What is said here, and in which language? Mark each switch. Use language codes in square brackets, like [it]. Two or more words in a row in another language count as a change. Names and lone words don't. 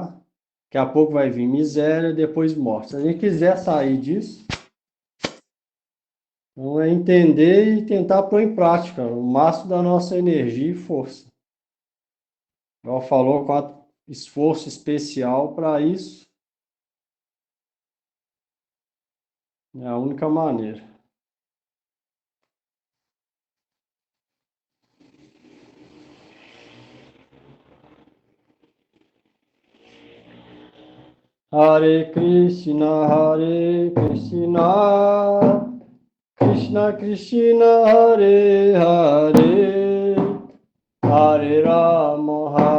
[pt] Daqui a pouco vai vir miséria, depois morte. Se a gente quiser sair disso, então é entender e tentar pôr em prática o máximo da nossa energia e força. Igual falou, com esforço especial para isso, é a única maneira. Hare Krishna, Krishna Krishna, Hare Hare, Hare Rama,